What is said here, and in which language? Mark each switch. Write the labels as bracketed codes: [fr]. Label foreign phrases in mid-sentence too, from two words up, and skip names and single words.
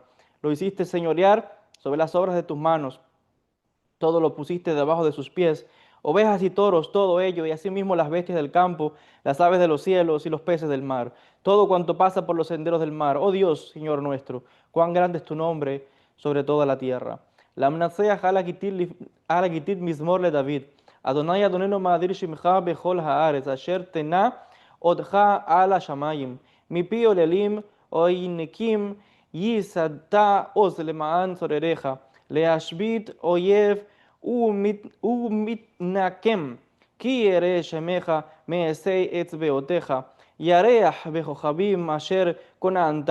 [es] Lo hiciste señorear sobre las obras de tus manos, todo lo pusiste debajo de sus pies, ovejas y toros, todo ello, y asimismo las bestias del campo, las aves de los cielos y los peces del mar, todo cuanto pasa por los senderos del mar. Oh Dios, Señor nuestro, cuán grande es tu nombre sobre toda la tierra. [he] למנצח על הגתית מזמור לדוד יהוה אדנינו מה אדיר שמך בכל הארץ אשר תנה הודך על השמים מפי עוללים ויונקים יסדת עז למען צורריך, להשבית אויב ומתנקם, כי ירא שמך מעשי אצבעותיך, ירח בכוכבים אשר כוננת.